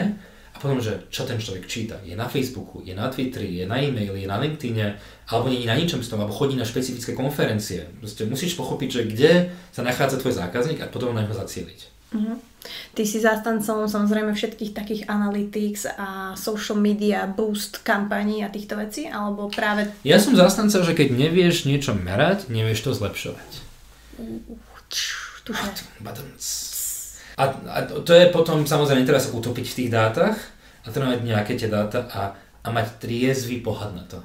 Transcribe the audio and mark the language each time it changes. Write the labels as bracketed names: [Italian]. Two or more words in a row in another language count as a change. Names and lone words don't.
[Slovak] A potom, že čo ten človek číta. Je na Facebooku, je na Twitteri, je na e-maili, je na LinkedIne, alebo nie je na ničom z toho, alebo chodí na špecifické konferencie. Proste musíš pochopiť, že kde sa nachádza tvoj zákazník a potom na neho zacieliť. Ty si zástancom samozrejme všetkých takých analytics a [English] social media boost [Slovak] kampaní a týchto vecí, alebo práve... Ja som zástanca, že keď nevieš niečo merať, nevieš to zlepšovať. A to je potom, samozrejme, treba sa utopiť v tých dátach a treba mať nejaké tie dáta a mať triezvy pohľad na to.